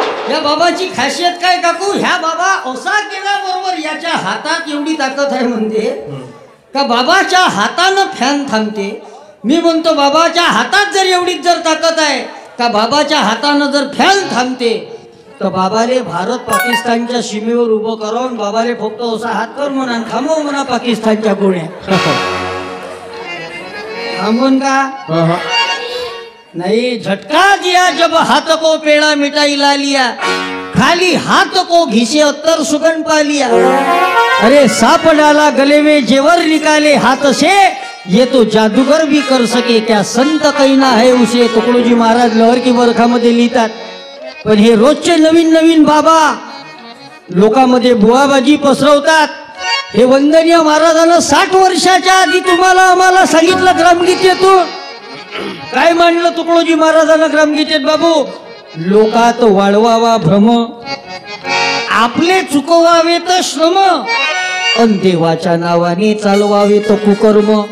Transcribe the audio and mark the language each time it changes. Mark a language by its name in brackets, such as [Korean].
[Marathi] या बाबाची खासियत काय काकू? ह्या बाबा असा केल्याबरोबर याच्या हातात एवढी ताकद आहे म्हणजे का बाबाच्या हातानं फॅन थांबते. मी म्हणतो बाबाच्या हातात जर एवढीच जर ताकद आहे का बाबाच्या हातानं जर फॅन थांबते तर बाबाले भारत पाकिस्तानच्या सीमेवर उभं करून बाबाले फक्त असा हात कर म्हणा थांबव म्हणा पाकिस्तानच्या गोळ्या. [Hindi] थांबून का नहीं, झटका दिया जब हाथ को पेड़ा मिठाई ला लिया, खाली हाथ को घिसे अत्तर सुगन पा लिया. अरे सांप डाला गले में जेवर निकाले हाथ से, ये तो जादूगर भी कर सके क्या संत कहना है उसे. [Marathi] तुकडोजी महाराज लहर की बरखामध्ये लिहितात. पण हे रोजचे नवीन नवीन बाबा लोकांमध्ये बुवाबाजी पसरवतात. हे वंदनीय महाराजांना 60 वर्षाच्या आधी तुम्हाला आम्हाला सांगितलं ग्रामगीतेतून. काय मांडलं तुकडोजी महाराजांना ग्रामगीतेत बाबू. लोकात वाळवावा भ्रम, आपले चुकवावे तर श्रम, अन देवाच्या नावाने चालवावे तर कुकर्म.